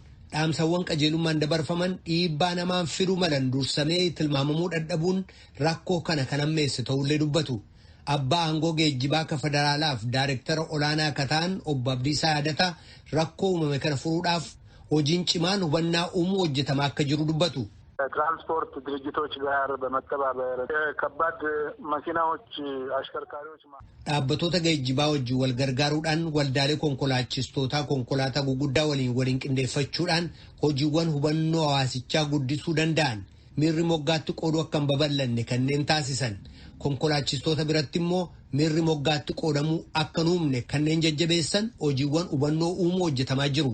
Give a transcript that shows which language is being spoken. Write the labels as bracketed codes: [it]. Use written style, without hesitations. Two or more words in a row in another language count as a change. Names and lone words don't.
[om] Dhaamsawwan qajeelummaan dabarfaman dhiibbaa namaan fiduu malan dursamee tilmaamamuu dadhabuun rakkoo kana kan ammeesse ta'ullee dubbatu. Abbaa aangoo geejjibaa ka federaalaaf daayirektara olaanaa ka ta'an obbo Abdiisaa Yaadataa rakkoo uumame kana furuudhaaf hojiin cimaan hubannaa uumuu hojjetamaa akka jiru dubbatu. [am] ትራንስፖርት ድርጅቶች ጋር በመተባበር ከባድ መኪናዎች አሽከርካሪዎች [om] dhaabbattoota geejjibaa wajjin wal gargaaruudhaan waldaalee konkolaachistootaa konkolaataa guguddaa waliin qindeeffachuudhaan hojiiwwan hubannoo hawaasichaa guddisuu danda'an miirri moggaatti qooduu akka hin babal'anne kanneen taasisan konkolaachistoota biratti immoo miirri moggaatti qoodamuu akka hin uumne kanneen jajjabeessan hojiiwwan hubannoo uumuu hojjetamaa jiru.